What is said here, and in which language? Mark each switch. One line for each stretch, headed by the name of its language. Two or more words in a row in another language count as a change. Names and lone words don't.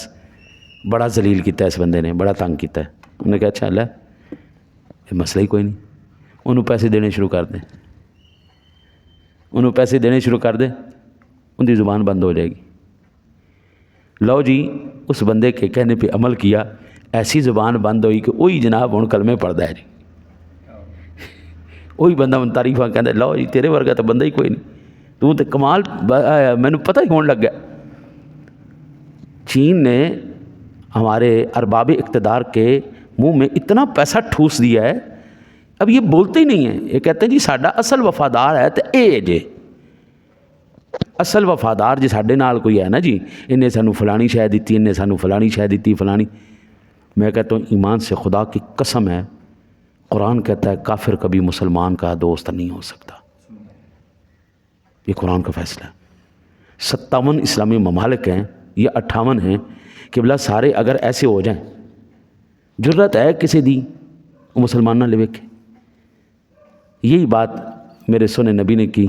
Urdu: بڑا ذلیل کیتا ہے اس بندے نے, بڑا تنگ کیتا ہے. انہوں نے کہا اچھا اللہ یہ مسئلہ ہی کوئی نہیں, انہوں پیسے دینے شروع کر دیں, انہوں پیسے دینے شروع کر دیں, ان کی زبان بند ہو جائے گی. لو جی اس بندے کے کہنے پہ عمل کیا, ایسی زبان بند ہوئی کہ وہی جناب
Punjabi: ہن کلمے پڑھدا ہے جی. وہی بندہ من تعریفاں کہندا لو جی تیرے ورگا تو بندہ ہی کوئی نہیں. تو کمال مینوں پتہ ہی ہون لگ گیا۔
Urdu: چین نے ہمارے ارباب اقتدار کے منہ میں اتنا پیسہ ٹھوس دیا ہے، اب یہ بولتے ہی نہیں ہیں، یہ کہتے ہیں
Punjabi: جی ساڈا اصل وفادار ہے تو اے جے، اصل وفادار جی ساڈے نال کوئی ہے نا جی، انہیں سانو فلانی شے دیتی، انہیں سانو فلانی شے دیتی فلانی۔
Urdu: میں کہتا ہوں ایمان سے خدا کی قسم ہے، قرآن کہتا ہے کافر کبھی مسلمان کا دوست نہیں ہو سکتا، یہ قرآن کا فیصلہ ہے۔ 57 اسلامی ممالک ہیں یا 58 ہیں کہ بلا سارے اگر ایسے ہو جائیں، جرت ہے
Punjabi: کسی دی
Urdu: وہ مسلمان نہ لے کے، یہی بات میرے سنے نبی نے کی۔